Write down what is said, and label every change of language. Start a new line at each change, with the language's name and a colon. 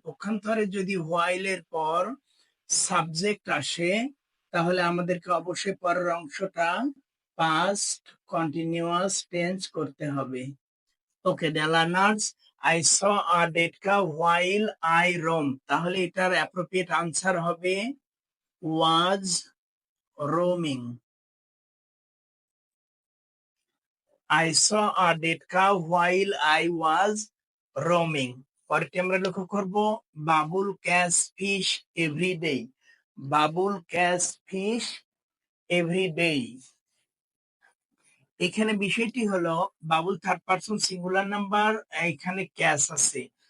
Bangla: পক্ষান্তরে যদি হোয়াইলের পর সাবজেক্ট আসে তাহলে আমাদেরকে অবশ্যই পরের অংশটা পাস্ট কন্টিনিউয়াস টেন্স করতে হবে।
English: Okay, the learners, I saw a dead cow while I roam.
Bangla: তাহলে এটার অ্যাপ্রোপ্রিয়েট আনসার হবে
English: Was roaming. I saw a dead cow while I was roaming.
Bangla: পরেরটি আমরা লক্ষ্য করব,
English: Babul catch fish every day. Babul catch fish every day.
Bangla: এখানে বিষয়টি হলো Babul third person singular number, এখানে ক্যাচ আছে।